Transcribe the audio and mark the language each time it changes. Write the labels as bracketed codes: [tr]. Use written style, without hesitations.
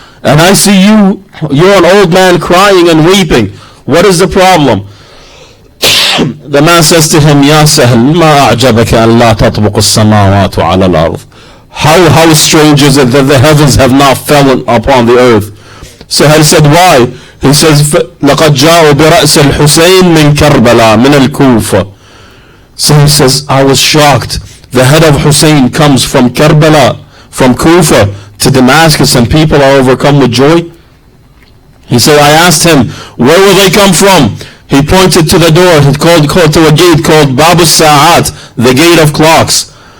[en] And I see you're an old man crying and weeping. What is the problem? The man says to him, [ar] Ya Sahl, ma a'jabaka an la tatbuq as-samawatu ala al-ard. [en] How strange is it that the heavens have not fallen upon the earth? Sahl said, why? He says, [ar] لَقَدْ جَاءُوا بِرَأْسِ الْحُسَيْنِ مِنْ كَرْبَلَى مِنَ الْكُوفَةِ. [en] So he says, I was shocked. The head of Hussein comes from Karbala, from Kufa to Damascus, and people are overcome with joy. He said, I asked him, where will they come from? He pointed to the door. He called to a gate called Babu Sa'at, the gate of clocks.